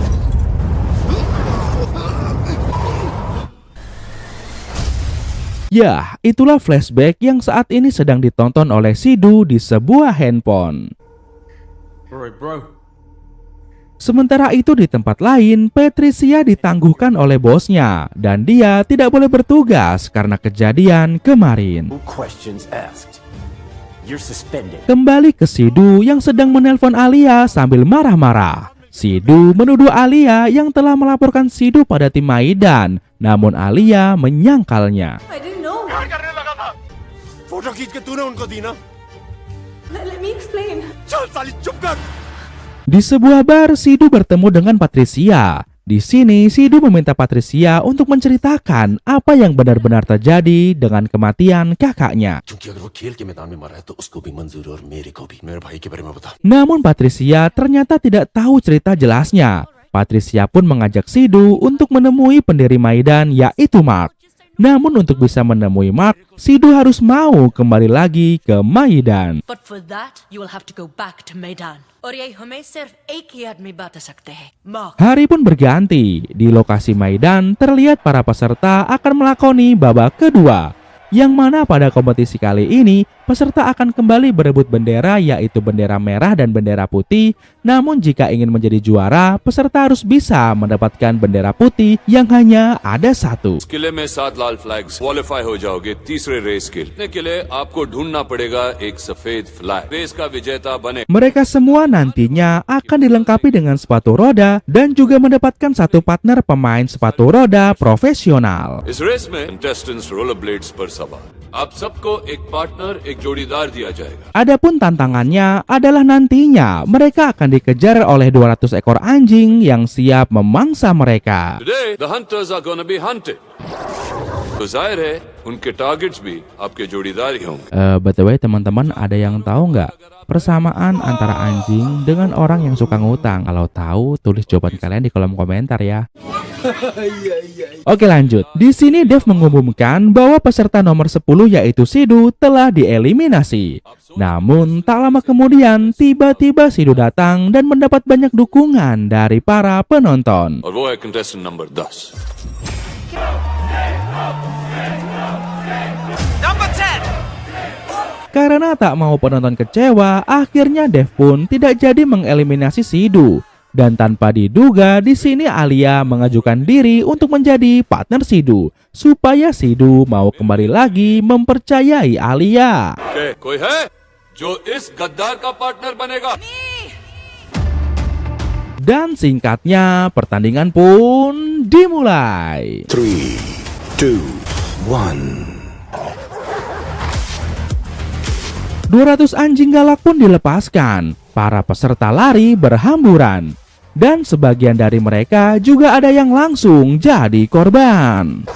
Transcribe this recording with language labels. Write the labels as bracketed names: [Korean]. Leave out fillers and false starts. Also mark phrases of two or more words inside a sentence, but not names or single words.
[Indonesian] Ya, itulah flashback yang saat ini sedang ditonton oleh Sidhu di sebuah handphone. [English] Alright, bro. [Indonesian] Sementara itu di tempat lain, Patricia ditangguhkan oleh bosnya dan dia tidak boleh bertugas karena kejadian kemarin. [English] No questions asked. You're suspended. [Indonesian] Kembali ke Sidhu yang sedang menelpon Alia sambil marah-marah. Sidhu menuduh Alia yang telah melaporkan Sidhu pada tim Maidan, namun Alia menyangkalnya. [English] I didn't know. [Hindi] प्यार करने लगा था. फोटो खींच के तूने उनको दी ना? [English] Let me explain. [Hindi] चल साली चुप कर. [Indonesian] Di sebuah bar, Sidhu bertemu dengan Patricia. Di sini, Sidhu meminta Patricia untuk menceritakan apa yang benar-benar terjadi dengan kematian kakaknya. [Hindi] क्योंकि अगर वो खेल के मैदान में मरा है तो उसको भी मंजूर है और मेरे को भी. मेरे भाई के बारे में बता. [Indonesian] Namun Patricia ternyata tidak tahu cerita jelasnya. Patricia pun mengajak Sidhu untuk menemui pendiri Maidan yaitu Mark. Namun untuk bisa menemui Mark, Sidhu harus mau kembali lagi ke Maidan. [English] But for that, you will have to go back to Maidan. [Hindi] और ये हमें सिर्फ एक ही आदमी बता सकते हैं. Mark. [Indonesian] Hari pun berganti. Di lokasi Maidan, terlihat para peserta akan melakoni babak kedua. Yang mana pada kompetisi kali ini, peserta akan kembali berebut bendera yaitu bendera merah dan bendera putih Namun jika ingin menjadi juara, peserta harus bisa mendapatkan bendera putih yang hanya ada satu. [Hindi] किले में 7 लाल फ्लैग्स क्वालिफाई हो जाओगे तीसरे रेस के लिए आपको ढूंढना पड़ेगा एक सफेद फ्लैग रेस का विजेता बने। [Indonesian] Mereka semua nantinya akan dilengkapi dengan sepatu roda dan juga mendapatkan satu partner pemain sepatu roda profesional. [Hindi] इस रेस में [English] contestants roller blades [Hindi] पर सवार आप सबको एक पार्टनर एक जोड़ीदार दिया जाएगा। [Indonesian] Adapun tantangannya adalah nantinya mereka akan dikejar oleh 200 ekor anjing yang siap memangsa mereka. [English] Today the hunters are gonna be hunted. [Hindi] तो जाहिर है उनके टारगेट्स भी आपके जोड़ीदार ही होंगे। [Indonesian] By teman-teman, ada yang tahu nggak persamaan antara anjing dengan orang yang suka ngutang? Kalau tahu, tulis jawaban kalian di kolom komentar ya. Oke, lanjut. Di sini Dev mengumumkan bahwa peserta nomor 10 yaitu Sidhu telah dieliminasi. Namun tak lama kemudian tiba-tiba Sidhu datang dan mendapat banyak dukungan dari para penonton. [Hindi] और वो है [English] contestant number [Hindi] 10। [Indonesian] Karena tak mau penonton kecewa, akhirnya Dev pun tidak jadi mengeliminasi Sidhu. Dan tanpa diduga, di sini Alia mengajukan diri untuk menjadi partner Sidhu supaya Sidhu mau kembali lagi mempercayai Alia. [Hindi] ओके, कोई है जो इस गद्दार का पार्टनर बनेगा? [Indonesian] Dan singkatnya, pertandingan pun dimulai. 3, 2, 1. 200 anjing galak pun dilepaskan. Para peserta lari berhamburan. Dan sebagian dari mereka juga ada yang langsung jadi korban.